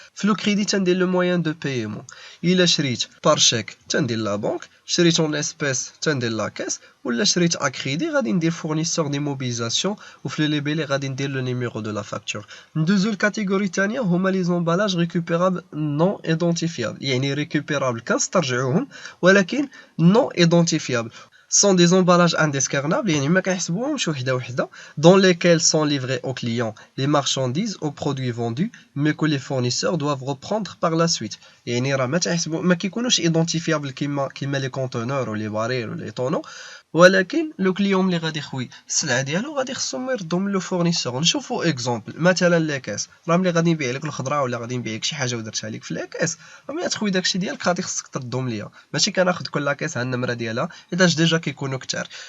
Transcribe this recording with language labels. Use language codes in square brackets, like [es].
[ar] في لو كريدي تندير [fr] لو موان دو بايمون. [ar] الا شريت بار شيك تندير لا بنك، شريت اون اسبيس تندير لا كاس، ولا شريت ا كريدي غادي ندير [fr] فورنيسور دي موبيليزاسيون، [ar] وفي لي ليبيلي غادي ندير [fr] لو نيميرو دو لا فاكتور. [ar] ندوزو الكاتيجوري الثانيه هما [fr] لي زومبالاج ريكوبيرابل نون ايدونتيفيابل، [ar] يعني ريكوبيرابل كنسترجعوهم ولكن نون ايدونتيفيابل. [fr] sont des emballages indescarnables, [ar] يعني ما كنحسبوهمش وحده وحده, [fr] dans lesquels sont livrés aux clients les marchandises aux produits vendus mais que les fournisseurs doivent reprendre par la suite. [ar] يعني راه ما كيكونوش identifiables كيما لي كونتونور ولي بارير ولي طونو، ولكن لو كليون ملي غادي يخوي السلعه ديالو غادي خصهم يردهم لو فورنيسور. نشوفوا اكزومبل مثلا لي كاس. راه ملي غادي نبيع لك الخضره ولا غادي نبيع لك شي حاجه ودرتها لك في لي كاس، راه ملي تخوي داكشي ديالك غادي خصك تردهم ليا، ماشي كناخذ كل كاس على النمره ديالها حيتاش ديجا كيكونوا كثار.